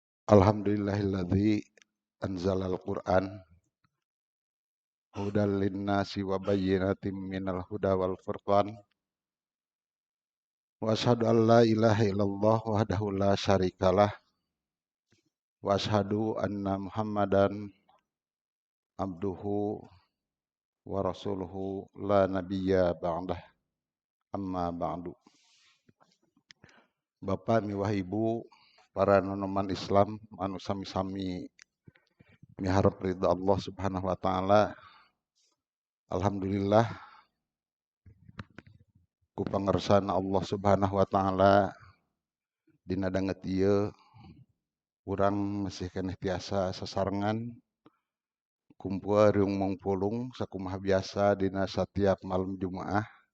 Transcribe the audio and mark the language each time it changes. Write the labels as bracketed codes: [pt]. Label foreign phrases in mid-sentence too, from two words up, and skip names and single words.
[ar] الحمد لله الذي أنزل القرآن هدى للناس وبينات من الهدى والفرقان وأشهد أن لا إله إلا الله وحده لا شريك له وأشهد أن محمدا عبده ورسوله لا نبي بعده أما بعد. [su] Bapak miwah Ibu para nonoman Islam anu sami-sami miharep ridha Allah [ar] سبحانه وتعالى. [su] Alhamdulillah ku pangersana Allah [ar] سبحانه وتعالى [su] dina danget ieu urang masih keneh tiasa sasarengan kumpul reung mangpulung sakumaha biasa dina satiap malam Jumaah.